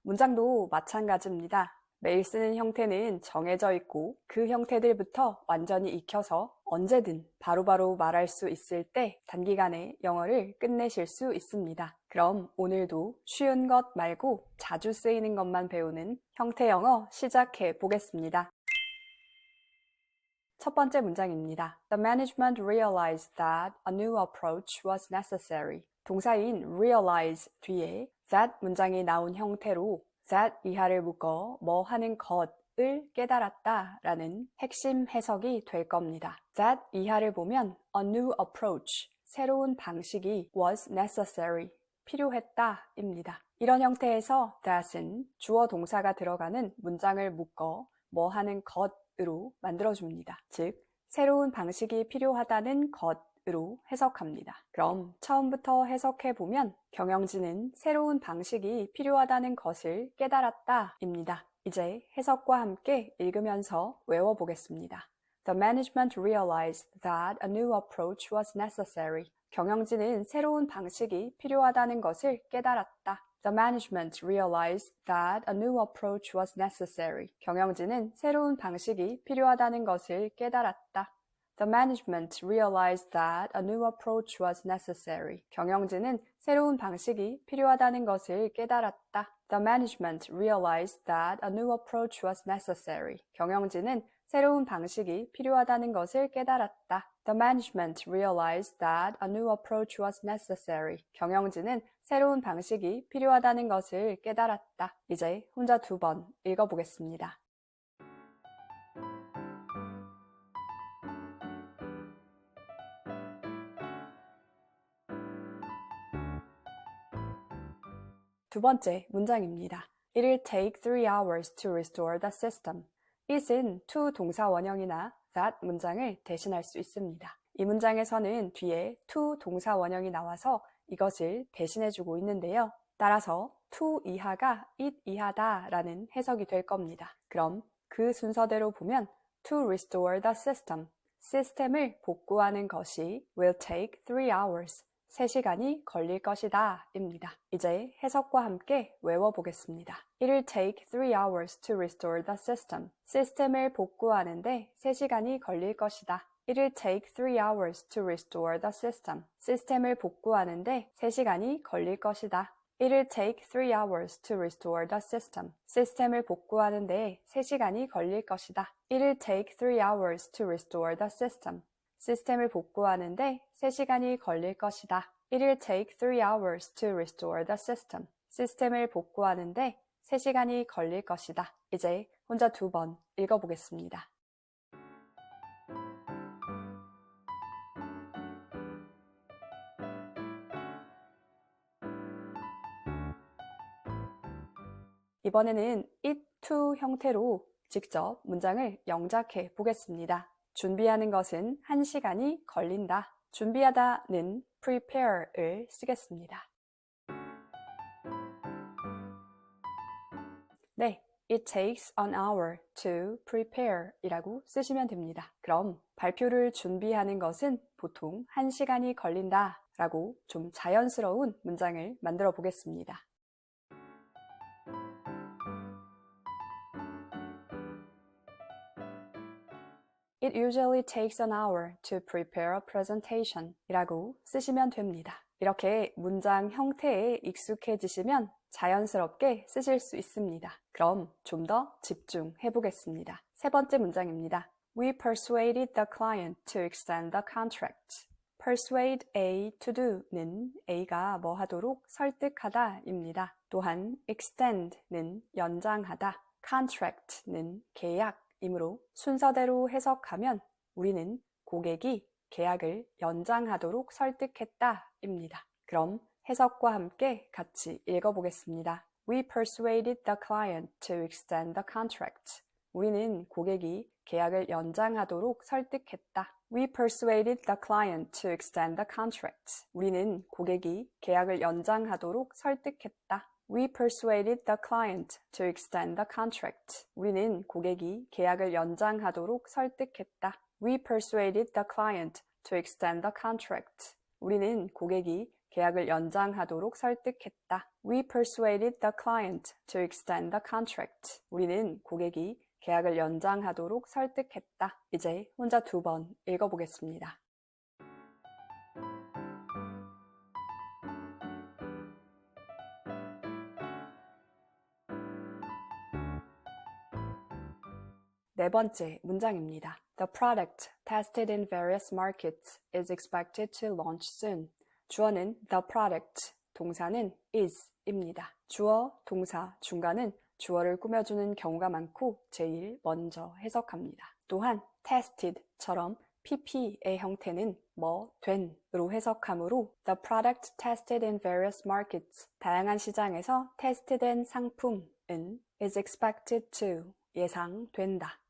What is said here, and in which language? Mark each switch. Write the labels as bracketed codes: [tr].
[ko] 문장도 마찬가지입니다. 매일 쓰는 형태는 정해져 있고 그 형태들부터 완전히 익혀서 언제든 바로바로 말할 수 있을 때 단기간에 영어를 끝내실 수 있습니다. 그럼 오늘도 쉬운 것 말고 자주 쓰이는 것만 배우는 형태 영어 시작해 보겠습니다. 첫 번째 문장입니다. [en] The management realized that a new approach was necessary. [ko] 동사인 realize 뒤에 that 문장이 나온 형태로 that 이하를 묶어 뭐 하는 것을 깨달았다 라는 핵심 해석이 될 겁니다. that 이하를 보면 [en] a new approach, [ko] 새로운 방식이 [en] was necessary, [ko] 필요했다 입니다. 이런 형태에서 that은 주어 동사가 들어가는 문장을 묶어 뭐 하는 것으로 만들어줍니다. 즉, 새로운 방식이 필요하다는 것으로 해석합니다. 그럼 처음부터 해석해보면 경영진은 새로운 방식이 필요하다는 것을 깨달았다 입니다. 이제 해석과 함께 읽으면서 외워보겠습니다. [en] The management realized that a new approach was necessary. [ko] 경영진은 새로운 방식이 필요하다는 것을 깨달았다. [en] The management realized that a new approach was necessary. [ko] 경영진은 새로운 방식이 필요하다는 것을 깨달았다. [en] The management realized that a new approach was necessary. [ko] 경영진은 새로운 방식이 필요하다는 것을 깨달았다. [en] The management realized that a new approach was necessary. [ko] 경영진은 새로운 방식이 필요하다는 것을 깨달았다. [en] The management realized that a new approach was necessary. [ko] 경영진은 새로운 방식이 필요하다는 것을 깨달았다. 이제 혼자 2번 읽어보겠습니다. 두 번째 문장입니다. [en] It'll take 3 hours to restore the system. [ko] it은 to 동사 원형이나 that 문장을 대신할 수 있습니다. 이 문장에서는 뒤에 to 동사 원형이 나와서 이것을 대신해주고 있는데요. 따라서 to 이하가 it 이하다 라는 해석이 될 겁니다. 그럼 그 순서대로 보면 [en] to restore the system, [ko] 시스템을 복구하는 것이 [en] will take 3 hours, [ko] 3시간이 걸릴 것이다 입니다. 이제 해석과 함께 외워보겠습니다. [en] It'll take 3 hours to restore the system. [ko] 시스템을 복구하는데 3시간이 걸릴 것이다. [en] It'll take 3 hours to restore the system. [ko] 시스템을 복구하는데 3시간이 걸릴 것이다. [en] It'll take 3 hours to restore the system. [ko] 시스템을 복구하는데 3시간이 걸릴 것이다. [en] It'll take 3 hours to restore the system. [ko] 시스템을 복구하는데 3시간이 걸릴 것이다. [en] It'll take 3 hours to restore the system. [ko] 시스템을 복구하는데 3시간이 걸릴 것이다. 이제 혼자 2번 읽어보겠습니다. 이번에는 it to 형태로 직접 문장을 영작해 보겠습니다. 준비하는 것은 1시간이 걸린다. 준비하다는 prepare을 쓰겠습니다. 네, [en] it takes an hour to prepare [ko] 이라고 쓰시면 됩니다. 그럼 발표를 준비하는 것은 보통 1시간이 걸린다 라고 좀 자연스러운 문장을 만들어 보겠습니다. [en] It usually takes an hour to prepare a presentation [ko] 이라고 쓰시면 됩니다. 이렇게 문장 형태에 익숙해지시면 자연스럽게 쓰실 수 있습니다. 그럼 좀 더 집중해 보겠습니다. 세 번째 문장입니다. [en] We persuaded the client to extend the contract. persuade A to do [ko] 는 A가 뭐 하도록 설득하다 입니다. 또한 extend는 연장하다, contract는 계약 이므로 순서대로 해석하면 우리는 고객이 계약을 연장하도록 설득했다 입니다. 그럼 해석과 함께 같이 읽어보겠습니다. [en] We persuaded the client to extend the contract. [ko] 우리는 고객이 계약을 연장하도록 설득했다. [en] We persuaded the client to extend the contract. [ko] 우리는 고객이 계약을 연장하도록 설득했다. [en] We persuaded the client to extend the contract. [ko] 우리는 고객이 계약을 연장하도록 설득했다. [en] We persuaded the client to extend the contract. [ko] 우리는 고객이 계약을 연장하도록 설득했다. [en] We persuaded the client to extend the contract. [ko] 우리는 고객이 계약을 연장하도록 설득했다. 이제 혼자 2번 읽어보겠습니다. 네 번째 문장입니다. [en] The product tested in various markets is expected to launch soon. [ko] 주어는 the product, 동사는 is입니다. 주어, 동사, 중간은 주어를 꾸며주는 경우가 많고 제일 먼저 해석합니다. 또한 tested처럼 pp의 형태는 뭐, 된으로 해석하므로 [en] the product tested in various markets, [ko] 다양한 시장에서 테스트된 상품은 [en] is expected to, [ko] 예상된다.